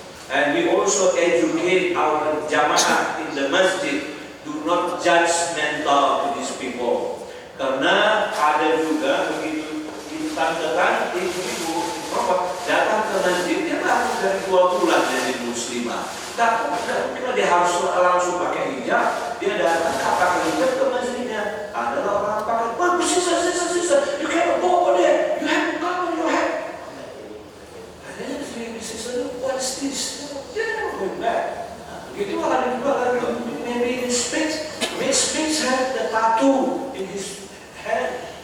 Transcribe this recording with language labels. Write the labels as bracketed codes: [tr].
[en] And we also educate our jamaah in the masjid, do not judgmental to these people. [id] Karena ada juga begitu ditandakan ibu-ibu datang ke masjid, dia baru dari 2 bulan jadi muslimah. Tak kira dia harus langsung pakai hijab, dia datang pakai hijab ke masjidnya. Ada orang pakai, [en] "Wah, sister, you cannot go over there, you have to cover your head." And then the sister, "What is this?" Dia never going back. [id] Begitu ada juga lagi, [en] maybe his speech had the tattoo in his head.